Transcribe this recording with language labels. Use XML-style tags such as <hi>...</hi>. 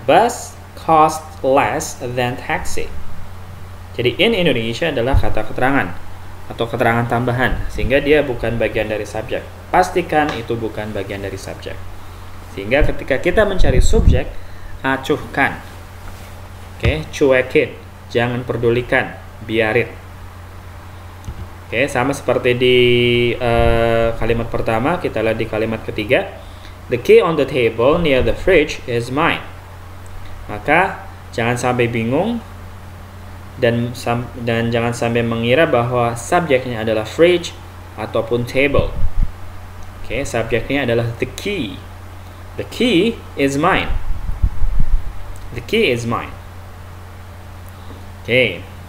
<en>Bus costs less than taxi.</en> <id>Jadi</id> <en>in Indonesia</en> <id>adalah kata keterangan atau keterangan tambahan, sehingga dia bukan bagian dari subjek. Pastikan itu bukan bagian dari subjek. Sehingga ketika kita mencari subjek, acuhkan. Oke, cuekin. Jangan pedulikan, biarin. Oke, sama seperti di kalimat pertama, kita lihat di kalimat ketiga.</id> <en>The key on the table near the fridge is mine.</en> <id>Maka jangan sampai bingung dan jangan sampai mengira bahwa subjeknya adalah fridge ataupun table. Oke, subjeknya adalah</id> <en>the key. The key is mine. The key is mine. Oke.</en>